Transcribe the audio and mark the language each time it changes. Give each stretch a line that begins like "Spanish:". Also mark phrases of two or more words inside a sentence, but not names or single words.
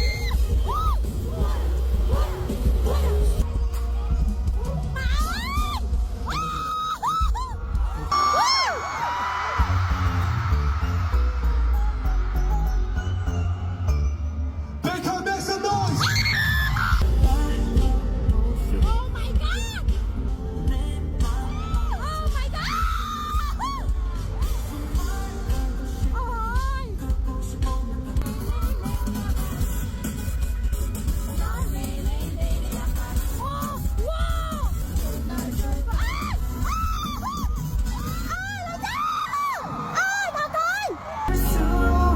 English: Baker make some noise Oh my god! Oh my god!
Vietnamese: Ôi!
English: Wow! Wow!
Vietnamese: Ôi, bà ơi!